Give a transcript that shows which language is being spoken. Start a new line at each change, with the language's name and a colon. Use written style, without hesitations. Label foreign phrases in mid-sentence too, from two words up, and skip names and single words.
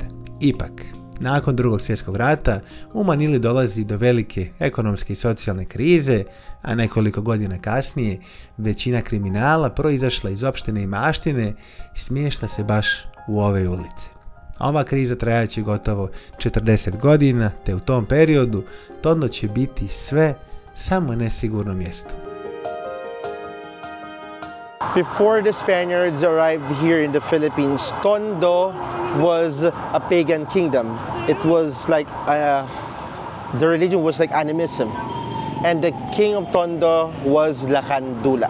Bosnian: Ipak, nakon Drugog svjetskog rata u Manili dolazi do velike ekonomske i socijalne krize, a nekoliko godina kasnije većina kriminala proizašla iz opštine i maštine smješta se baš u ove ulice. Ova kriza trajaće gotovo 40 godina, te u tom periodu Tondo će biti sve samo nesigurno mjesto.
English: Before the Spaniards arrived here in the Philippines, Tondo was a pagan kingdom. It was like, the religion was like animism. And the king of Tondo was Lakandula.